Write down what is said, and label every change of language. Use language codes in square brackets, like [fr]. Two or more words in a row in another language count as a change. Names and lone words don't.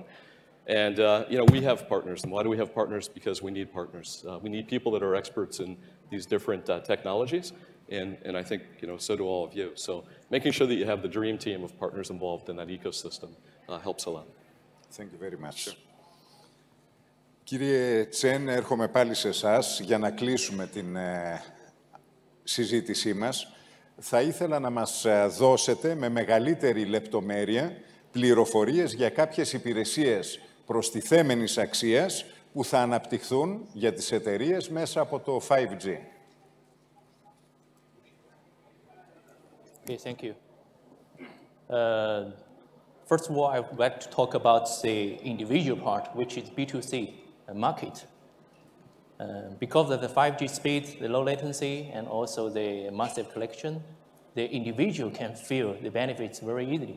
[en] And, you know, we have partners. And why do we have partners? Because we need partners. We need people that are experts in these different technologies. And I think, you know, so do all of you. So making sure that you have the dream team of partners involved in that ecosystem helps a lot. Thank you very much. [el] Κύριε Τσεν, έρχομαι πάλι σε εσάς για να κλείσουμε την συζήτησή μας. Θα ήθελα να μας δώσετε με μεγαλύτερη λεπτομέρεια πληροφορίες για κάποιες υπηρεσίες προστιθέμενης αξίας που θα αναπτυχθούν για τις εταιρείες μέσα από το 5G. [en] Okay, thank you. First of all, I would like to talk about the individual part, which is B2C market. Because of the 5G speed, the low latency, and also the massive collection, the individual can feel the benefits very easily.